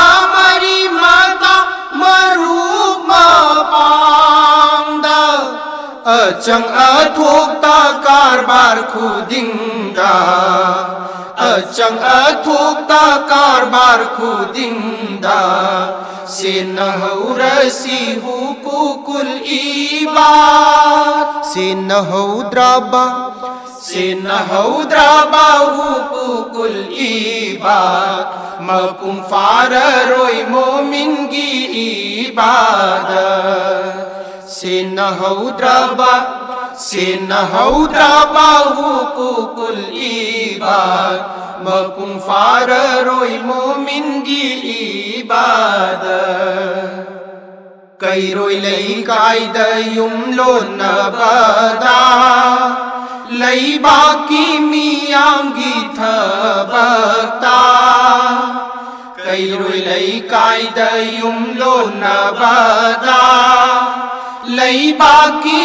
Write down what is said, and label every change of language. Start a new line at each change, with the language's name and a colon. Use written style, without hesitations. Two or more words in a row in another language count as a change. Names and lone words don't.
Manipuri: Achang athok ta karbar khudingda Achang athok ta karbar khudingda Sinahurasi
Arabic: حقوق العباد
Manipuri: Sinahaudraba
Arabic: حقوق العباد
Manipuri: Mapung fararoi momingi ibadah Sinahaudraba
Arabic: حقوق العباد
Manipuri: Mapung fararoi momingi ibadah Kairoi lay kaida yumlon nabada Lay baki miyamgi thabakta Kairoi lay kaida yumlon nabada Lay baki